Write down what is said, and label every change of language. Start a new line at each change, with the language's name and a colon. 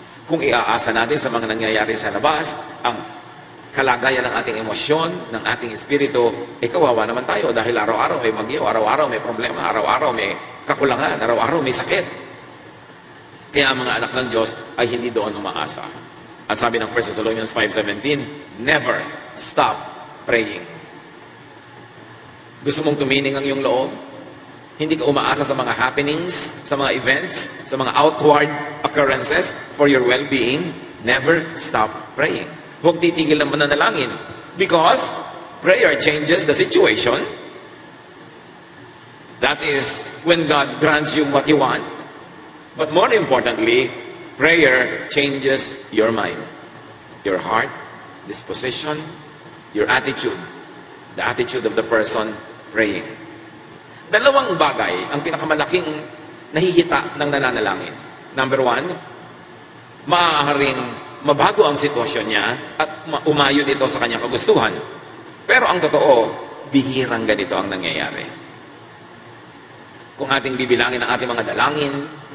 Filipino: Kung iaasa natin sa mga nangyayari sa labas, ang kalagayan ng ating emosyon, ng ating espiritu, kawawa naman tayo dahil araw-araw may bagyo, araw-araw may problema, araw-araw may kakulangan, araw-araw may sakit. Kaya ang mga anak ng Diyos ay hindi doon umaasa. At sabi ng 1 Thessalonians 5:17,
English: never stop praying.
Filipino: Gusto mong tumining ang iyong loob? Hindi ka umaasa sa mga happenings, sa mga events, sa mga outward occurrences
English: for your well-being? Never stop praying.
Filipino: Huwag titigil ang mananalangin.
English: Because prayer changes the situation. That is when God grants you what you want. But more importantly, prayer changes your mind, your heart, disposition, your attitude, the attitude of the person praying.
Filipino: Dalawang bagay ang pinakamalaking nahihita ng nananalangin. Number one, maaaring mabago ang sitwasyon niya at umayon ito sa kanyang kagustuhan. Pero ang totoo, bihirang ganito ang nangyayari. Kung ating bibilangin ang ating mga dalangin,